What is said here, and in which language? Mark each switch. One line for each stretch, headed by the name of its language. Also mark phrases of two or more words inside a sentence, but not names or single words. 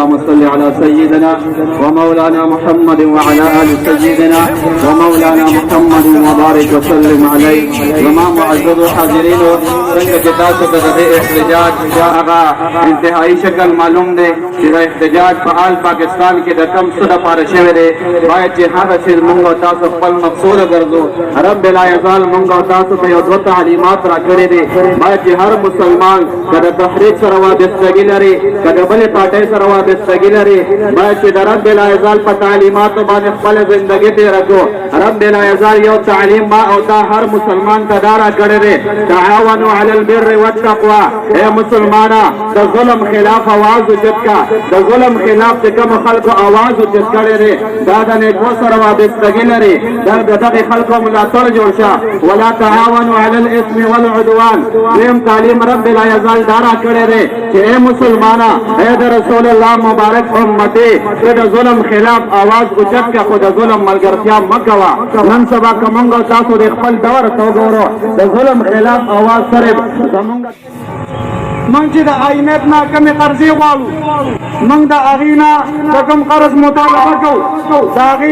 Arabic: وسلم على سيدنا ومولانا محمد وعلى آل سيدنا ومولانا محمد وبارك وسلم عليه
Pashto: وما معزز حاضرين څنګه چې تاسو ته د احتجاج هغه انتهایی شکل معلوم دی چې د احتجاج په حال پاکستان کې د کم څه لپاره شوی دی باید چې هغه څه موږ او تاسو خپل مقصود ګرځو رب لا یزال موږ او تاسو ته یو دوه تعلیمات راکړي دي باید چې هر مسلمان کله تحریک سره وابستګي لري کله بلې پارټۍ سره وابستګي لري باید چې د رب لا یزال په تعلیماتو باندې خپل ژوندګي تېره کړو رب لا یزال یو تعلیم ما او تا هر مسلمان ته دا راکړی دی
Arabic: تعاونوا علی البر والتقوى
Pashto: اے مسلمانا د ظلم خلاف आवाज اوچت کا د ظلم خلاف چې کوم خلکو आवाज اوچت کړی دی دا د نیکو سره وابستګي لري دا دغه خلکو ملاتړ جوړ شه
Arabic: ولا تعاونوا علی الاثم والعدوان
Pashto: ویم تعلیم رب لا یزال دارا کړی دی چې اے مسلمانا اے د رسول الله مبارک امتی ته د ظلم خلاف आवाज اوچت کړه خو د ظلم ملګرتیا مه کوه نن سبا که موږ تاسو د خپل دور ته وګورو د ظلم خلاف आवाज سره زموږ من چې د IMF نه کمې قرضې غواړو موږ د هغې نه د کوم قرض مطالبه کوو د هغې